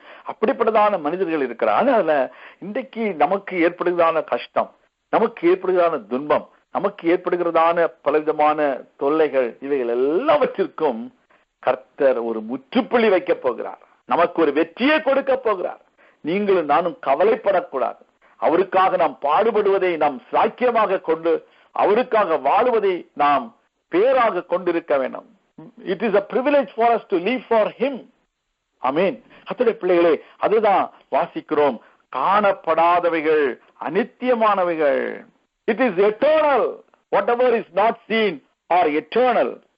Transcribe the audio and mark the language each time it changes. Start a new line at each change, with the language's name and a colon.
Tamil: அப்படிப்பட்டதான மனிதர்கள் இருக்கிறார். அதனால இன்றைக்கு நமக்கு ஏற்படுகிறதான கஷ்டம், நமக்கு ஏற்படுகிறதான துன்பம், நமக்கு ஏற்படுகிறதான பலவிதமான தொல்லைகள், இவைகள் எல்லாவற்றிற்கும் கர்த்தர் ஒரு முற்றுப்புள்ளி வைக்க போகிறார். நமக்கு ஒரு வெற்றியை கொடுக்க போகிறார். நீங்களும் நானும் கவலைப்படக்கூடாது. அவருக்காக நாம் பாடுபடுவதை நாம் சாக்கியமாக கொண்டு, அவருக்காக வாழுவதை நாம் பேராக கொண்டிருக்க வேண்டும்.
English: It is a privilege for us to live for him.
Tamil: ஆமென். கர்த்தருடைய பிள்ளைகளே, அதுதான் வாசிக்கிறோம். காணப்படாதவைகள் அநித்தியமானவைகள்.
English: It is eternal. Whatever is not seen are eternal.